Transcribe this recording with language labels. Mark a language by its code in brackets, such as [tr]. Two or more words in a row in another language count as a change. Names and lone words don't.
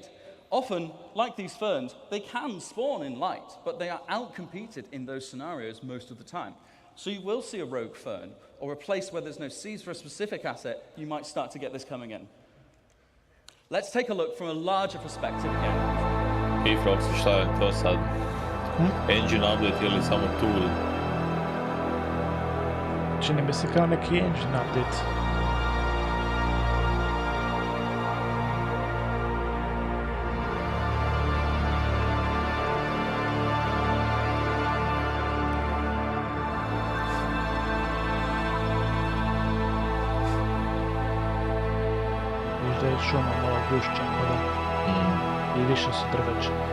[en] Often, like these ferns, they can spawn in light, but they are outcompeted in those scenarios most of the time. So you will see a rogue fern, or a place where there's no seeds for a specific asset, you might start to get this coming in. Let's take a look from a larger perspective again. [sr] Hey Froxy, šta je to sad? [en] Engine update [sr] ili samo tool? Čini mi se kao neki [en] engine update. [sr] Viš da je šuma malo gušća, i više su drveća.